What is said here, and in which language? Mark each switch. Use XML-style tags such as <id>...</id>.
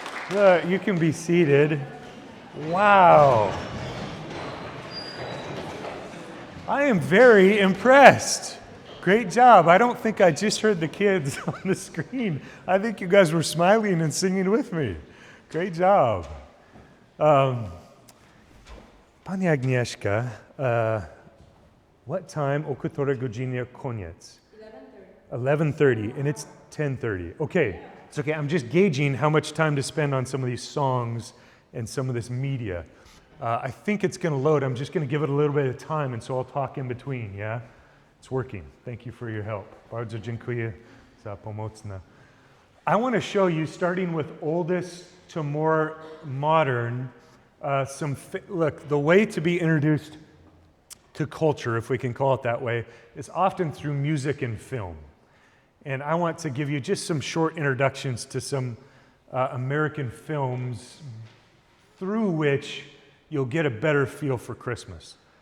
<en>Look, you can be seated. Wow. I am very impressed. Great job. I don't think I just heard the kids on the screen. I think you guys were smiling and singing with me. Great job. Pani Agnieszka, what time</en> <pl>o której godzinie koniec?</pl> <en>11:30, and it's 10:30. Okay, it's okay. I'm just gauging how much time to spend on some of these songs and some of this media. I think it's going to load. I'm just going to give it a little bit of time, and so I'll talk in between, yeah? It's working. Thank you for your help.</en> <pl>Bardzo dziękuję za pomocna.</pl> <en>I want to show you, starting with oldest to more modern, look, the way to be introduced to culture, if we can call it that way, is often through music and film. And I want to give you just some short introductions to some American films through which you'll get a better feel for Christmas.</en>